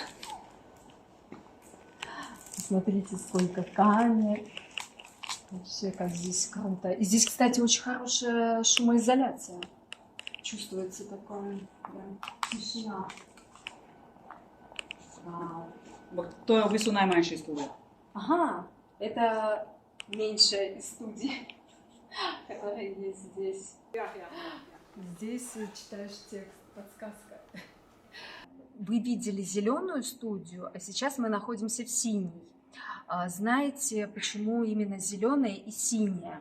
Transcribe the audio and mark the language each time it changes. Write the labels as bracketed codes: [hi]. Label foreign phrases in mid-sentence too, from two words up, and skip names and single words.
[ru] Смотрите, сколько камер. Вообще, как здесь круто. И здесь, кстати, очень хорошая шумоизоляция. Чувствуется такое, да, тишина. Вау. [sl] To je v bistvu najmanjši studio. [ru] Ага, это меньшая из студий, которые есть здесь. Здесь читаешь текст, подсказка. Вы видели зеленую студию, а сейчас мы находимся в синей. Знаете, почему именно зеленая и синяя?